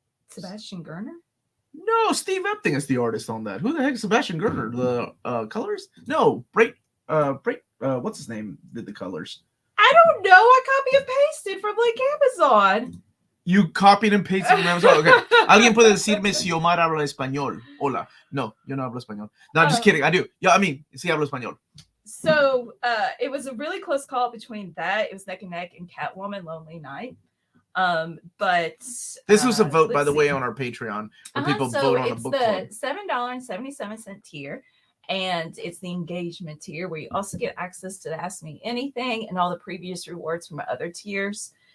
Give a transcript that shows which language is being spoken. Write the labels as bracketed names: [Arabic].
[English] Sebastian Gerner? No, Steve Epting is the artist on that. Who the heck is Sebastian Gerner? The colors? No, what's his name? Did the colors? I don't know. I copy and pasted from like Amazon. You copied and pasted from Amazon? Okay. [Spanish] Alguien puede decirme si Omar habla español. Hola. No, yo no hablo español. No, [English] I'm just kidding. I do. Yeah, I mean, [Spanish] sí hablo español. [English] So it was a really close call between that. It was neck and neck and Catwoman Lonely Night. But this was a vote, by the way, on our Patreon where people vote on a book club. It's the $7.77 tier, and it's the engagement tier where you also get access to the Ask Me Anything and all the previous rewards from other tiers.